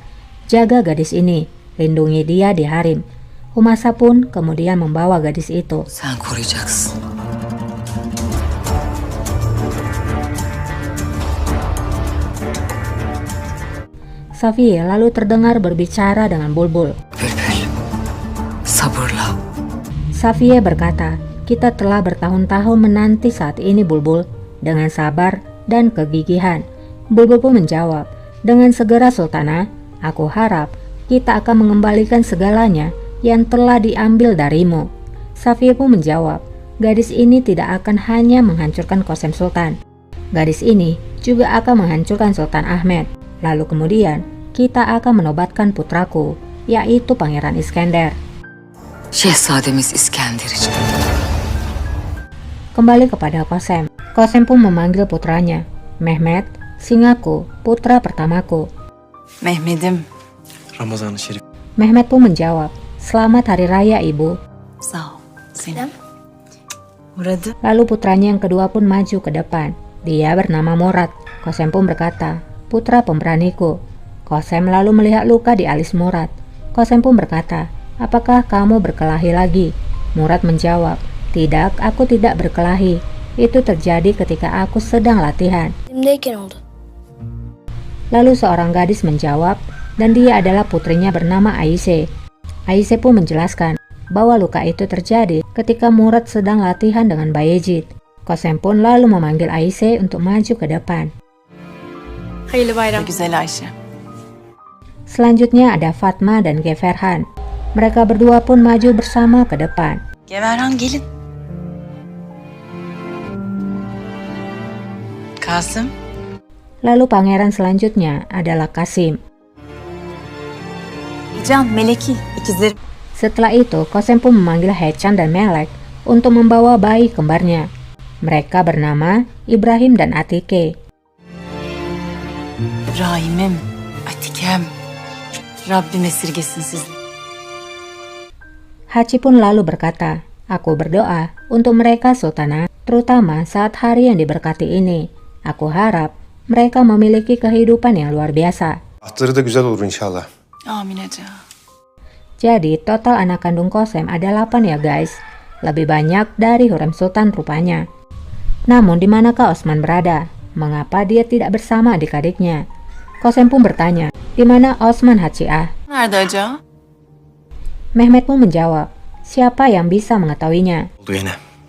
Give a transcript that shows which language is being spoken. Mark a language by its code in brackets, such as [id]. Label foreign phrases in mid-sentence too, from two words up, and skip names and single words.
[id] Jaga gadis ini, lindungi dia di harem." Humasa pun kemudian membawa gadis itu. [tr] Sen koruyacaksın. [id] Safia lalu terdengar berbicara dengan Bulbul. [tr] Bülbül. Sabırla. [id] Safia berkata, "Kita telah bertahun-tahun menanti saat ini Bulbul, dengan sabar dan kegigihan." Bulbul pun menjawab, "Dengan segera Sultana, aku harap kita akan mengembalikan segalanya yang telah diambil darimu." Safia pun menjawab, "Gadis ini tidak akan hanya menghancurkan Qasem Sultan. Gadis ini juga akan menghancurkan Sultan Ahmed. Lalu kemudian kita akan menobatkan putraku, yaitu Pangeran Iskender." [tr] Şehzademiz İskender için. [id] Kembali kepada Qasem. Qasem pun memanggil putranya, "Mehmet, singaku, putra pertamaku." [tr] Mehmet'im. Ramazan-ı Şerif. [id] Mehmet pun menjawab, "Selamat Hari Raya, Ibu." [tr] Sağ ol. Senin. Muradı. [id] Lalu putranya yang kedua pun maju ke depan. Dia bernama Murad. Qasem pun berkata, "Putra pemberaniku." Qasem lalu melihat luka di alis Murad. Qasem pun berkata, "Apakah kamu berkelahi lagi?" Murad menjawab, "Tidak, aku tidak berkelahi. Itu terjadi ketika aku sedang latihan." Lalu seorang gadis menjawab, dan dia adalah putrinya bernama Aisyah. Aisyah pun menjelaskan bahwa luka itu terjadi ketika Murad sedang latihan dengan Bayezid. Qasem pun lalu memanggil Aisyah untuk maju ke depan. [tr] Hayırlı bayram. Güzel Ayşe. [id] Selanjutnya ada Fatma dan Geverhan. Mereka berdua pun maju bersama ke depan. [tr] Geverhan gelin. Kasım. [id] Lalu pangeran selanjutnya adalah Kasim. [tr] Can, Meleki, ikizler. [id] Setelah itu, Qasem pun memanggil Hechan dan Melek untuk membawa bayi kembarnya. Mereka bernama Ibrahim dan Atike. [tr] İbrahim'im, Atikem. Rabbim esirgesin sizi. [id] Haci pun lalu berkata, "Aku berdoa untuk mereka Sultana, terutama saat hari yang diberkati ini. Aku harap mereka memiliki kehidupan yang luar biasa." [tr] Ahtları da güzel olur inşallah. Amin Ece. [id] Jadi total anak kandung Qasem ada 8 ya guys. Lebih banyak dari Hurrem Sultan rupanya. Namun di manakah Osman berada? Mengapa dia tidak bersama adik-adiknya? Qasem pun bertanya, "Di mana Osman Haciah?" [tr] Nerede Ece? [id] Mehmet pun menjawab, "Siapa yang bisa mengetahuinya?" [tr] Oldu yine.